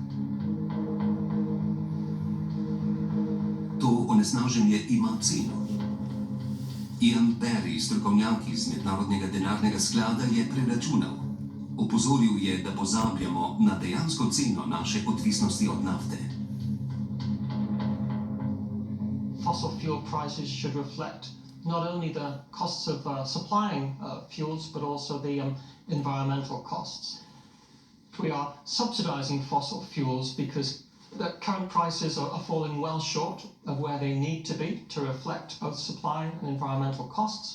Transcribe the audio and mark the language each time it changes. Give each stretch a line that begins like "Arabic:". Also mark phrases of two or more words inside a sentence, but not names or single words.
Slovenian: To onesnaženje ima ceno. Ian Perry, strokovnjak iz Mednarodnega denarnega sklada, je preračunal. Opozoril je, da pozabljamo na dejansko ceno naše odvisnosti od nafte.
English: Fossil fuel prices should reflect not only the costs of supplying fuels, but also the environmental costs. We are subsidizing fossil fuels because the current prices are falling well short of where they need to be to reflect both supply and environmental costs.